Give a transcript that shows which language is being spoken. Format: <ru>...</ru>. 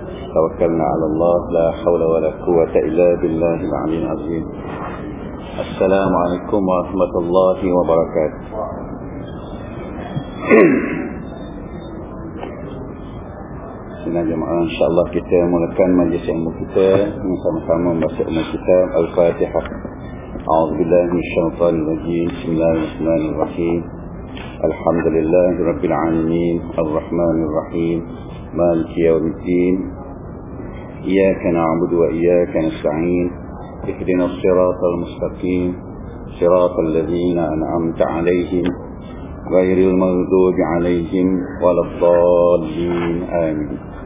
<ar>توكلنا على الله لا حول ولا قوة إلا بالله العلي العظيم. السلام عليكم ورحمة الله وبركاته. سنة جمعة إن شاء الله</ar> <ms>kita mulakan majlis ilmu kita sama-sama membaca ilmu kitab Al-Fatihah.</ms> <ar>أعوذ بالله من الشيطان الرجيم. بسم الله الرحمن الرحيم. الحمد لله رب العالمين الرحمن الرحيم مالك يوم الدين إياك نعبد وإياك نستعين اهدنا الصراط المستقيم صراط الذين أنعمت عليهم غير المغضوب عليهم ولا الضالين آمين.</ar>